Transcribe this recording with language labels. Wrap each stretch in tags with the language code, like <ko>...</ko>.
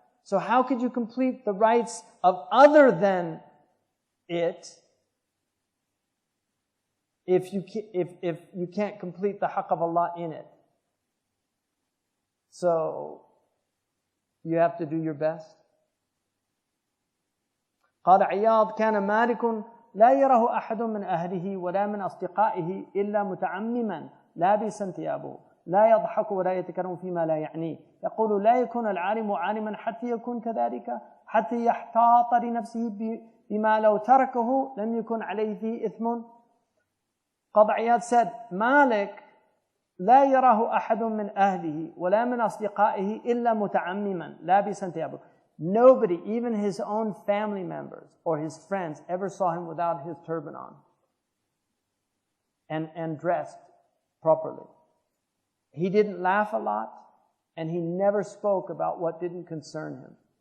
<en>So how could you complete the rights of other than it if you can't complete the haqq of Allah in it? So you have to do your best.</en> <ar>قال عياض كان مالك لا يره أحد من أهله ولا من أصدقائه إلا متعمما لابسا ثيابه لا يضحك ولا يتكلم فيما لا يعنيه يقول لا يكون العالم عالما حتى يكون كذلك حتى يحتاط لنفسه بما لو تركه لم يكن عليه فيه إثم. قاضي عياض said Malik لا يراه أحد من أهله ولا من أصدقائه إلا متعمما لابسا ثيابه.</ar> <en>Nobody, even his own family members or his friends, ever saw him without his turban on and dressed properly. He didn't laugh a lot, and he never spoke about what didn't concern him.</en>